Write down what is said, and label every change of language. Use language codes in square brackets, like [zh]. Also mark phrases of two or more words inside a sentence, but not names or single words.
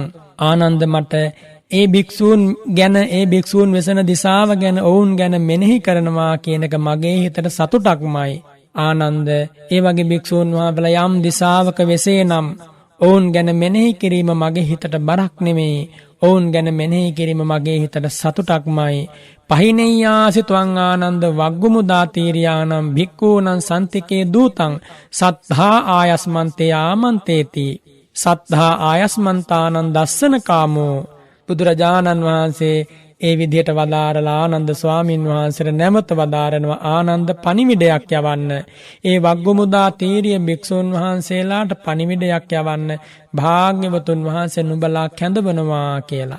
[si] ආනන්ද මට ඒ භික්ෂූන් ගැන ඒ භික්ෂූන් වෙසෙන දිසාව ගැන ඔවුන් ගැන මෙනෙහි කරනවා කියන එක මගේ හිතට සතුටක්මයි. ආනන්ද ඒ වගේ භික්ෂූන් වහන්සේලා යම් දිසාවක වෙසේ නම් ඔවුන් ගැන මෙනෙහි කිරීම මගේ හිතට බරක් නෙමෙයි. ඔවුන් ගැන මෙනෙහි කිරීම මගේ හිතට සතුටක්මයි. [pi] පහිනෙය්‍යාසි ත්වං ආනන්ද වග්ගුමුදා තීරියානම් භික්ඛූනම් සන්තිකේ දූතං සත්තා ආයස්මන්තේ ආමන්තේති. සත්තා ආයස්මන්තානං දස්සන කාමෝ. [si] බුදුරජාණන් වහන්සේ ඒ විදිහට වදාරලා ආනන්ද ස්වාමින් වහන්සේට නැවත වදාරනවා ආනන්ද පණිවිඩයක් යවන්න. ඒ වග්ගමුදා තීරිය භික්ෂුන් වහන්සේලාට පණිවිඩයක් යවන්න භාග්‍යවතුන් වහන්සේ නුඹලා කැඳවනවා කියලා.